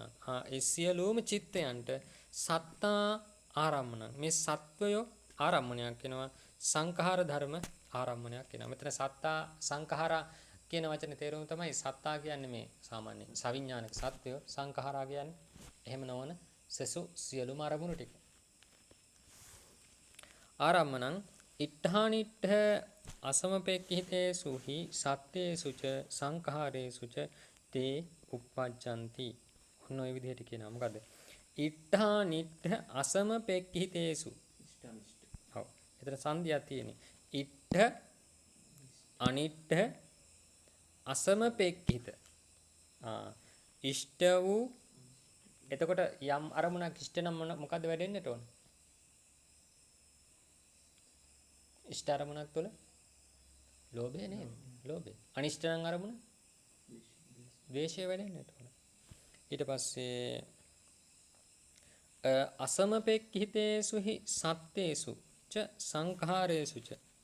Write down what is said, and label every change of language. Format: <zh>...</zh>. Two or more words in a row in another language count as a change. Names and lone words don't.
<si>ඒ සියලුම චිත්තයන්ට</si> <pi>සත්තා ආරම්මන.</pi> <si>මේ සත්වයෝ ආරම්මණයක් වෙනවා. සංඛාර ධර්ම ආරම්මණයක් වෙනවා. මෙතන</si> <pi>සත්තා සංඛාරා</pi> <si>කියන වචනේ තේරුම තමයි සත්තා කියන්නේ මේ සාමාන්‍ය සවිඥානික සත්වයෝ, සංඛාරා කියන්නේ එහෙම නොවන සසු සියලුම අරමුණු ටික.</si> <pi>ආරම්මනං ඉට්ඨානිට්ඨ අසමපෙක්ඛිතේසු හි සත්තේසුච සංඛාරේසුච තේ uppajjanti.</pi> <si>ඔන්න ඔය විදිහට කියනවා. මොකද්ද?</si> <pi>ඉට්ඨානිට්ඨ අසමපෙක්ඛිතේසු.</pi> <si>ඔව්. එතන සංදියක් තියෙන්නේ.</si> <pi>ඉට්ඨ අනිට්ඨ අසමපෙක්ඛිත.</pi> <si>ඉෂ්ඨ වූ එතකොට යම් අරමුණක් ඉෂ්ඨ නම් මොකද්ද වැඩෙන්නට ඕන? ඉෂ්ඨ අරමුණක් තුළ ලෝභය නේද? ලෝභය. අනිෂ්ඨ නම් අරමුණ ද්වේෂය වැඩෙන්නට ඕන.</si> <pi>ඊට පස්සේ අසමපෙක්ඛිතේසු හි සත්තේසු ච සංඛාරේසු ච</pi>